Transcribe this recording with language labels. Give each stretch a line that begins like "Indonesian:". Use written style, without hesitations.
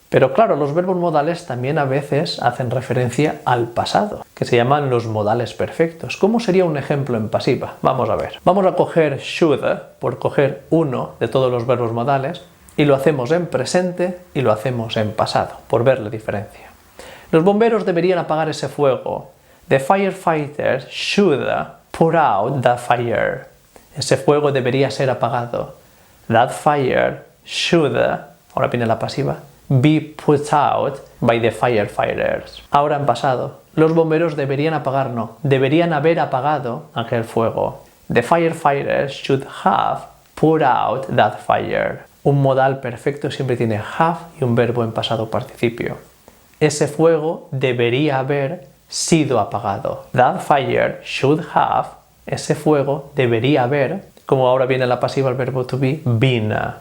Spanish: Pero claro, los verbos modales también a veces hacen referencia al pasado, que se llaman los modales perfectos. ¿Cómo sería un ejemplo en pasiva? Vamos a ver. Vamos a coger should, por coger uno de todos los verbos modales, y lo hacemos en presente y lo hacemos en pasado, por ver la diferencia. Los bomberos deberían apagar ese fuego.
English: The firefighters should put out the fire.
Spanish: Ese fuego debería ser apagado.
English: That fire should,
Spanish: ahora viene la pasiva,
English: be put out by the firefighters.
Spanish: Ahora en pasado, los bomberos deberían apagar, no, deberían haber apagado aquel fuego.
English: The firefighters should have put out that fire.
Spanish: Un modal perfecto siempre tiene have y un verbo en pasado participio. Ese fuego debería haber sido apagado.
English: That fire should have,
Spanish: ese fuego debería haber, como ahora viene la pasiva el verbo to be, been.